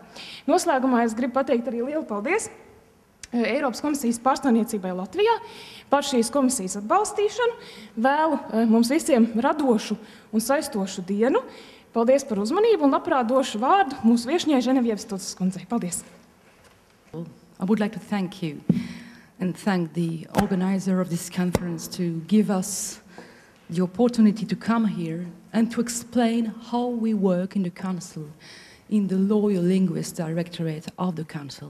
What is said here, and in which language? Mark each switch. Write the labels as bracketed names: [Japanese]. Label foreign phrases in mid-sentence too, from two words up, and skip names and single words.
[Latvian] Noslēgumā es gribu pateikt arī lielu paldies Eiropas komisijas pārstāvniecībai Latvijā par šīs komisijas atbalstīšanu. Vēlu mums visiem radošu un saistošu dienu. Paldies par uzmanību un labprāt došu vārdu mūsu viešņai Ženevievas Tutsas kundzei. Paldies! [English] I would like to thank you and thank the organizer of this conference to give us the opportunity to come here and to explain how we work in the Council, in the Lawyer Linguist Directorate of the Council.